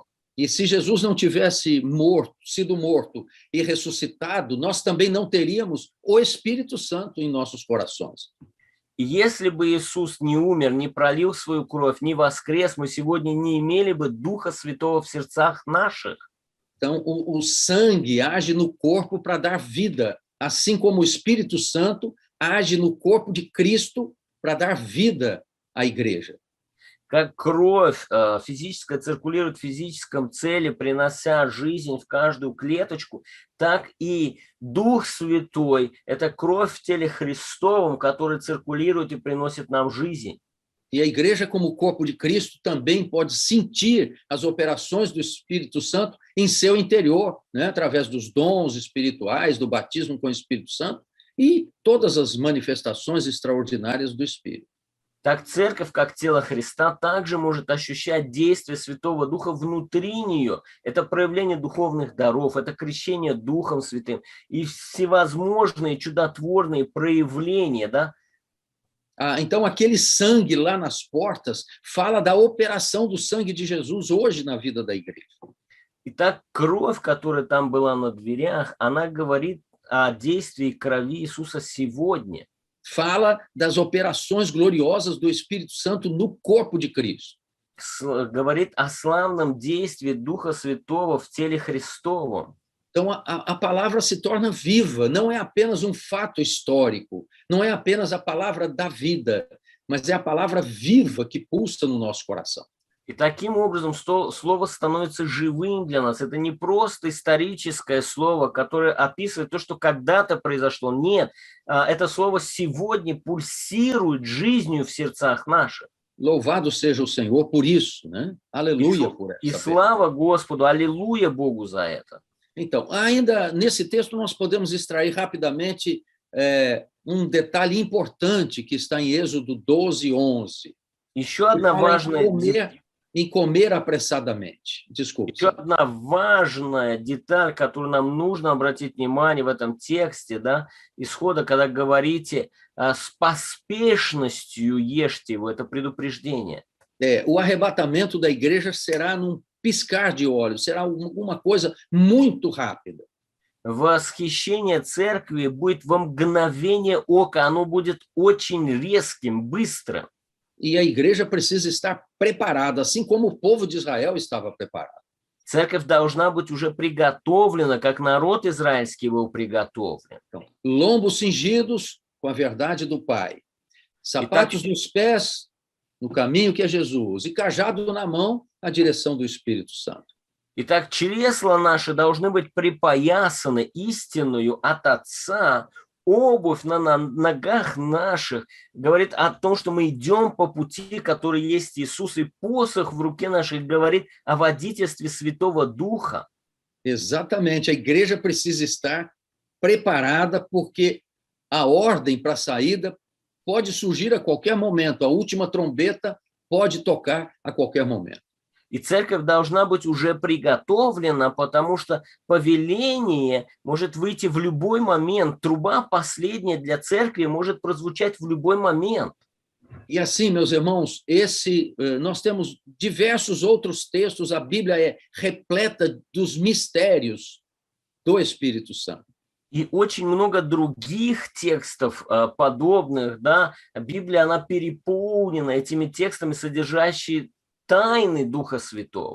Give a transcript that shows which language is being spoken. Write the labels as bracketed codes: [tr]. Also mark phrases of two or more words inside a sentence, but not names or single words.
[pt] E se Jesus não tivesse sido morto e ressuscitado, nós também não teríamos o Espírito Santo em nossos corações. [ru] И если бы Иисус не умер, не prolил свою кровь, не воскрес, мы сегодня не имели бы Духа Святого в сердцах наших. [pt] Então, o sangue age no corpo para dar vida, assim como o Espírito Santo age no corpo de Cristo para dar vida à igreja. [ru] Как кровь физическая циркулирует в физическом теле, принося жизнь в каждую клеточку, так и Дух Святой – это кровь в теле Христовом, который циркулирует и приносит нам жизнь. [pt] E a igreja, como o corpo de Cristo, também pode sentir as operações do Espírito Santo em seu interior, né? Através dos dons espirituais, do batismo com o Espírito Santo e todas as manifestações extraordinárias do Espírito. [ru] Так церковь, как тело Христа, также может ощущать действие Святого Духа внутри нее. Это проявление духовных даров, это крещение Духом Святым и всевозможные чудотворные проявления, да? [pt] Então, aquele sangue lá nas portas fala da operação do sangue de Jesus hoje na vida da igreja. [ru] Итак, кровь, которая там была на дверях, она говорит о действии крови Иисуса сегодня. [pt] Fala das operações gloriosas do Espírito Santo no corpo de Cristo. [ru] Говорит о славном действии Духа Святого в теле Христовом. [pt] Então, a palavra se torna viva, não é apenas um fato histórico, não é apenas a palavra da vida, mas é a palavra viva que pulsa no nosso coração. [ru] И таким образом слово становится живым для нас. Это не просто историческое слово, которое описывает то, что когда-то произошло. Нет, это слово сегодня пульсирует жизнью в сердцах наших. [pt] Louvado seja o Senhor por isso, né? Aleluia por essa. [ru] И слава Господу, аллилуйя Богу за это. [pt] Então, ainda nesse texto nós podemos extrair rapidamente um detalhe importante que está em Êxodo 12, 11. [ru] Еще одна важная... [pt] Em comer apressadamente. Desculpe. [ru] Еще одна важная деталь, которую нам нужно обратить внимание в этом тексте, да, Исхода, когда говорите с поспешностью ешьте его, это предупреждение. [pt] O arrebatamento da igreja será num piscar de olhos, será alguma coisa muito rápida. [ru] Восхищение церкви будет во мгновение ока, оно будет очень резким, быстрым. [pt] E a igreja precisa estar preparada, assim como o povo de Israel estava preparado. [ru] Церковь должна быть уже приготовлена, как народ израильский был приготовлен. [pt] Então, lombos cingidos com a verdade do Pai, sapatos nos pés, no caminho que é Jesus, e cajado na mão, a direção do Espírito Santo. [ru] Итак, чресла наши должны быть припоясаны истинную от Отца. Обувь на ногах наших говорит о том, что мы идем по пути, который есть Иисус, и посох в руке нашей говорит о водительстве Святого Духа. [pt] Exatamente, a igreja precisa estar preparada porque a ordem para a saída pode surgir a qualquer momento, a última trombeta pode tocar a qualquer momento. [ru] И церковь должна быть уже приготовлена, потому что повеление может выйти в любой момент. Труба последняя для церкви может прозвучать в любой момент. [pt] E assim, meus irmãos, nós temos diversos outros textos, a Bíblia é repleta dos mistérios do Espírito Santo. [ru] И очень много других текстов подобных, да, Библия, она переполнена этими текстами, sodержащие taiны Духа Святого.